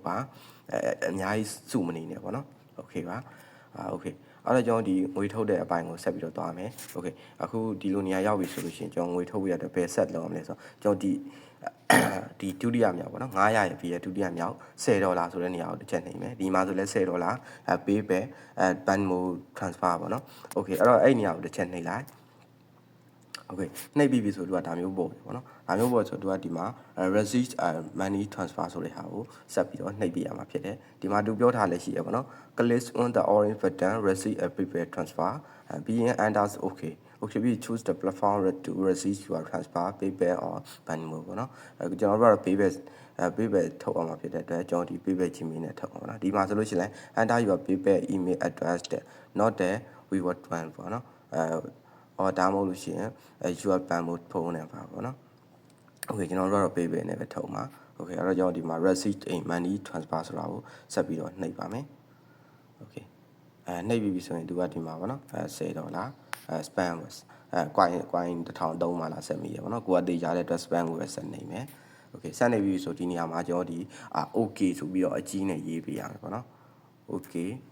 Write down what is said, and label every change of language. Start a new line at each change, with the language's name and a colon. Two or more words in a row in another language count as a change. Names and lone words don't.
Burmese: ပါအများကြီးစုမနေနဲ့ပေါ့နော်โอเคပါโอเคအဲ့တော့ကျွန်တော်ဒီငွေထုတ်တဲ့အပိုင်းကိုဆက်ပြီးတော့သွားမယ်โอเคအခုဒီလိုနေရာရောက်ပြီဆိုလို့ရှိရင်ကျွန်တော်ငွေထုတ်ရတဲ့ဘယ်ဆက်လောက်အောင်လဲဆိုတော့ကျွန်တော်ဒီဒုတိယမြောက်ပေါ့နော်900ရ ပြီးရဒုတိယမြောက်$10ဆိုတဲ့နေရာကိုတစ်ချက်နှိပ်မယ်ဒီမှာဆိုလဲ$10
English: PayPal Venmo transfer
Burmese: ပေါ့နော်โอเคအဲ့တော့အဲ့နေရာကိုတစ်ချက်နှိပ်လိုက်โอเคနှိပ်ပြီးပြီဆိုတော့ဒါမျိုးပေါ့ပေါ့နော် ဒါမျိုးပေါ့ဆိုတော့ဒီမှာ
English: receipt money transfer
Burmese: ဆိုတဲ့ဟာကိုဆက်ပြီးတော့နှိပ်ပြရမှာဖြစ်တယ်ဒီမှာသူပြောထားလည်းရှိရပေါ့နော်
English: click on the orange button receipt PayPal transfer being enters okay please choose the platform to receive your transfer PayPal or Venmo ပေါ့
Burmese: နော်ကျွန်တော်တို့ကတော့ PayPal ထုတ်အောင်မှာဖြစ်တဲ့အတွက်ကျွန်တော်ဒီ PayPal Gmail နဲ့ထုတ်အောင်ပါဒီမှာဆိုလို့ရှိရင်
English: enter your PayPal email address not the WeWork one
Burmese: ပေါ့နော်ဒါမှမဟုတ်လို့ရှိရင်
English: your Venmo phone number
Burmese: ပေါ့နော်โอเคကျွန်တော်တို့ကတော့ PayPal နဲ့ပဲထုတ်မှာโอเคအဲ့တော့ကျွန်တော်ဒီမှာ
English: receipt money transfer
Burmese: ဆိုတာကိုဆက်ပြီးတော့နှိပ်ပါမယ်โอเคနှိပ်ပြီးပြီဆိုရင်သူကဒီမှာပေါ့နော်$10spam coin 1003မှာလာဆက်မိရပေါ့နော်ကိုကတေးကြတဲ့ address span ကိုပဲဆက်နေမယ်โอเคဆက်နေပြီဆိုဒီနေရာမှာကျွန်တော်ဒီ okay ဆိုပြီးတော့အကြီးနဲ့ရေးပေးရမယ်ပေါ့နော် okay